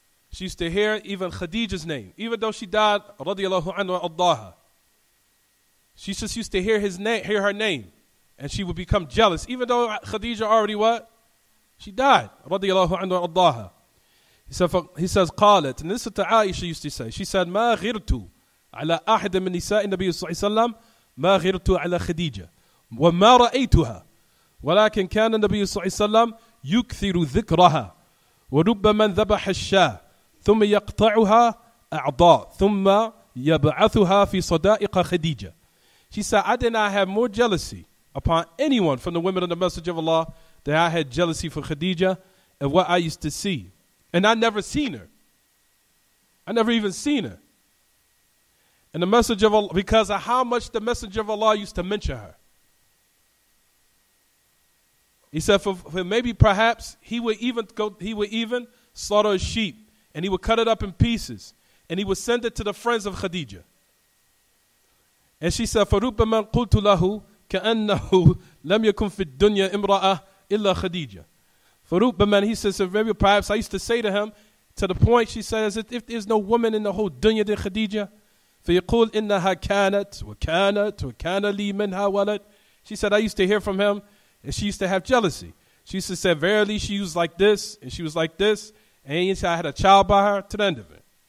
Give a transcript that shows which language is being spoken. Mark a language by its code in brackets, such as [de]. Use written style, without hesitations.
[en] She used to hear even Khadija's name. Even though she died, radiyallahu anha ardaha. She just used to hear her name. And she would become jealous. Even though Khadija already what? She died. Radiyallahu anha ardaha. He says, قالت, and this is what Aisha used to say. She said, [ar] ما غرت على أحد من نساء النبي صلى الله عليه وسلم ما غرت على خديجة وما رأيتها ولكن كان النبي صلى الله عليه وسلم يكثر ذكرها وربما ذبح الشاة ثم يقطعها أعضاء ثم يبعثها في صدائق خديجة. [en] She said, I did not have more jealousy upon anyone from the women of the Messenger of Allah than I had jealousy for Khadija and what I used to see. And I never seen her. I never even seen her. And the Messenger of Allah, because of how much the Messenger of Allah used to mention her. He said, for maybe perhaps he would even slaughter a sheep, and he would cut it up in pieces, and he would send it to the friends of Khadija. And she said, [ar] فَرُبَّمَنْ قُلْتُ لَهُ كَأَنَّهُ لَمْ يَكُنْ فِي الدُّنْيَا إِمْرَأَةٍ إِلَّا خَدِيجَةٍ. فَرُبَّمَنْ, [en] he says, so maybe perhaps I used to say to him, to the point, she says, if there's no woman in the whole dunya than Khadija, [ar] فَيَقُولْ إِنَّهَا كَانَتْ وَكَانَتْ وَكَانَ لِي مِنْهَا وَلَدْ. [en] She said, I used to hear from him, and she used to have jealousy. She used to say, verily, she was like this, and she was like this, and I had a child by her, to the end of it.